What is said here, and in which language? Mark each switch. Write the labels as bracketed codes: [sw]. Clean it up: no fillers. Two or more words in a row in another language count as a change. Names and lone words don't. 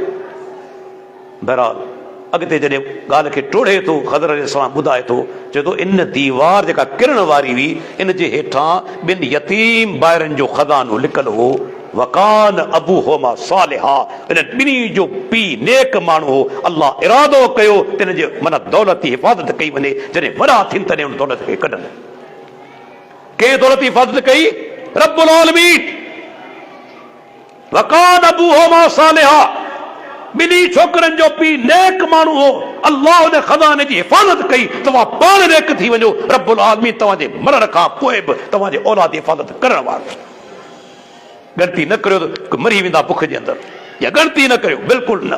[sd] बहरहाल अॻिते जॾहिं ॻाल्हि खे टोड़े थो, ख़ज़र अलैहिस्सलाम ॿुधाए थो, चए थो इन दीवार जेका किरण वारी हुई इन जे हेठां ॿिनि यतीम ॿारनि जो खज़ानो लिकल हो। [ar] وكان أبوهما صالحا, [sd] इन ॿिनी जो पीउ नेक माण्हू हो। अल्लाह इरादो कयो त इन जे माना दौलत जी हिफ़ाज़त कई वञे। जॾहिं वॾा थियनि तॾहिं उन दौलत खे कढनि। कंहिं दौलत जी हिफ़ाज़त कई? रब्बुल आलमीन। [ar] وكان أبوهما صالحا, [sd] ॿिनी छोकरनि जो पीउ नेक माण्हू हो। अल्लाह उन खज़ाने जी हिफ़ाज़त कई। तव्हां पाण नेक थी वञो, रब्बुल आलमीन तव्हांजे मरण खां पोइ बि तव्हांजे औलाद जी हिफ़ाज़त करण वारो। गणती न करियो त मरी वेंदा बुख जे अंदरि, या गणती न करियो, बिल्कुलु न।